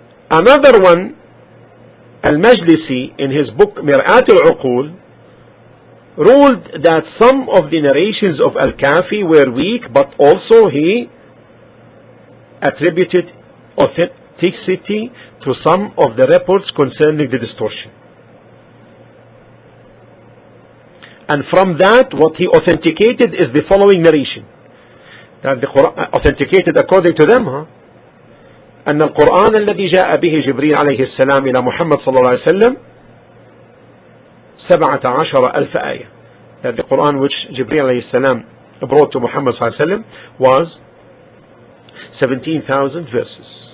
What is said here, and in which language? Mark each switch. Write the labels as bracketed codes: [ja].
[en] Another one, Al-Majlisi, in his book Mir'at al-Uqul, ruled that some of the narrations of Al-Kafi were weak, but also he attributed authenticity to some of the reports concerning the distortion. And from that, what he authenticated is the following narration. That the Quran authenticated according to them, [ar] أن القرآن الذي جاء به جبريل عليه السلام إلى محمد صلى الله عليه وسلم 17,000 آية. [en] That the Quran which Jibreel [ar] عليه السلام [en] brought to Muhammad [ar] صلى الله عليه وسلم [en] was 17,000 verses.